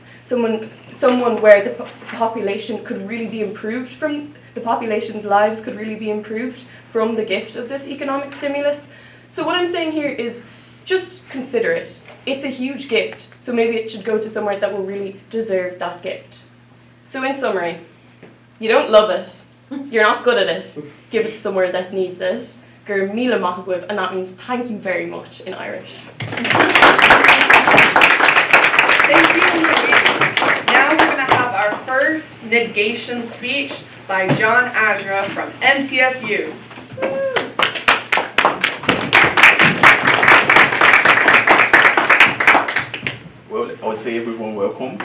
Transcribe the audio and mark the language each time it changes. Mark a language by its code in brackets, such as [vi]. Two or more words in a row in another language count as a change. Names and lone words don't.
[en] Someone where the population could really be improved from, the population's lives could really be improved from the gift of this economic stimulus. So what I'm saying here is just consider it. It's a huge gift, so maybe it should go to somewhere that will really deserve that gift. So in summary, you don't love it, you're not good at it, give it to somewhere that needs it. [ga] Gur míle maith agóibh, [en] and that means thank you very much in Irish. Thank you, Marie. Now we're going to have our first negation speech by John Azra from mtsu. Well, I would say everyone welcome.